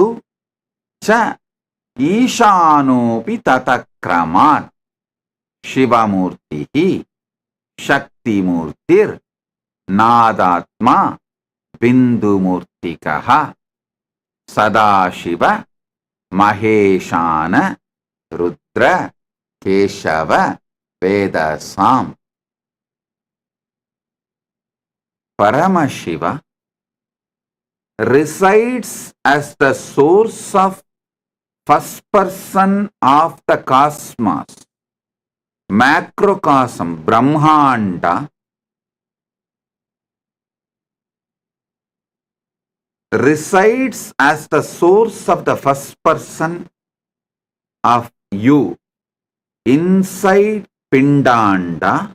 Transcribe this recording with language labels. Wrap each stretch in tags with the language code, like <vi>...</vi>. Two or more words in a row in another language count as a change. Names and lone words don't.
<sa>च ईशानोऽपि तत्क्रमात् शिवमूर्तिः शक्तिमूर्तिर् नादात्मा बिन्दुमूर्तिकः सदाशिव महेशान रुद्र केशव वेदसम्.</sa> <en>Paramashiva resides as the source of first person of the cosmos, macrocosm, Brahmanda, resides as the source of the first person of you inside Pindanda.</en>